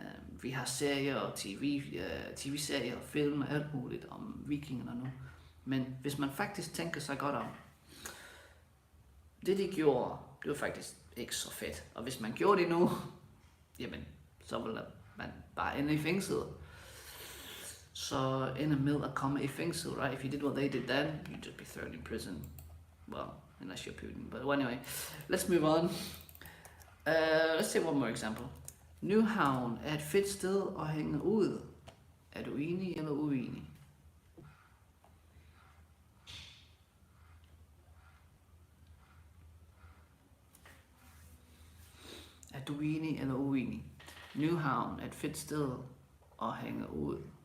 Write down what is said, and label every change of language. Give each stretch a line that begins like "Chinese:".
Danish: Vi har serier og tv-serier og film og alt muligt om vikingerne nu. Men hvis man faktisk tænker sig godt om, det de gjorde, det var faktisk ikke så fedt. Og hvis man gjorde det nu, jamen, så ville man bare ende i fængsel. Så ender med at komme i fængsel,
English: right? If you did what they did then, you'd just be thrown in prison. Well, unless you're Putin. But anyway, let's move on. Let's take one more example.
Danish: Nyhavn er et fedt sted at hænge ud. Er du enig eller uenig? Er du enig eller uenig? Nyhavn er et fedt sted at hænge ud.